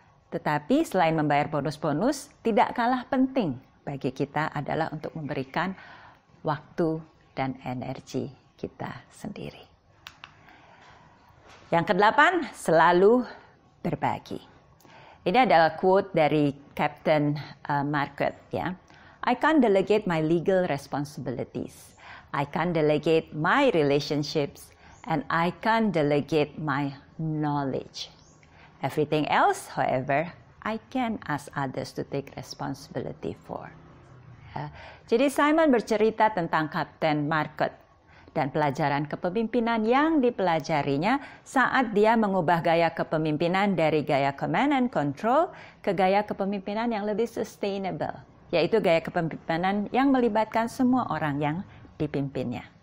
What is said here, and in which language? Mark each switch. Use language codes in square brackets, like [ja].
[id] Tetapi selain membayar bonus-bonus, tidak kalah penting bagi kita adalah untuk memberikan waktu dan energi kita sendiri. Yang ke-8, selalu berbagi. Ini adalah quote dari Captain Market, ya. [en] I can't delegate my legal responsibilities. I can't delegate my relationships, and I can't delegate my knowledge. Everything else, however, I can ask others to take responsibility for. [id] Ya. Jadi Simon bercerita tentang Kapten Market dan pelajaran kepemimpinan yang dipelajarinya saat dia mengubah gaya kepemimpinan dari gaya [en] command and control [id] ke gaya kepemimpinan yang lebih sustainable, yaitu gaya kepemimpinan yang melibatkan semua orang yang dipimpinnya.